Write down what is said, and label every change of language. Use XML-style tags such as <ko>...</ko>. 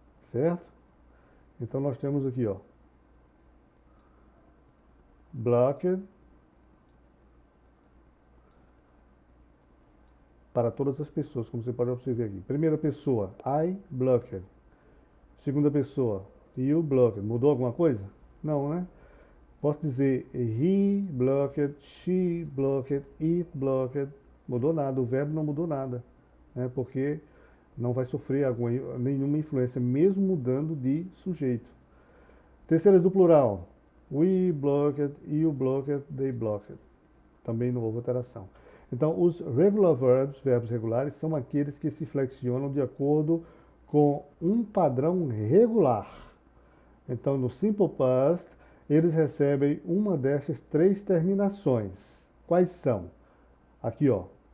<pt>Certo? Então nós temos aqui, ó, blocked para todas as pessoas, como você pode observar aqui. Primeira pessoa,</pt> <en>I blocked.</en> <pt>Segunda pessoa,</pt> <en>you blocked.</en> <pt>Mudou alguma coisa? Não, né? Posso dizer</pt> <en>he blocked, she blocked, it blocked.</en> <pt>Mudou nada, o verbo não mudou nada, né? Porque não vai sofrer nenhuma influência, mesmo mudando de sujeito. Terceiras do plural.</pt> <en>We blocked, you blocked, they blocked.</en> <pt>Também não houve alteração. Então, os regular verbs, verbos regulares, são aqueles que se flexionam de acordo com um padrão regular. Então, no simple past, eles recebem uma dessas três terminações. Quais são? Aqui, ó.</pt>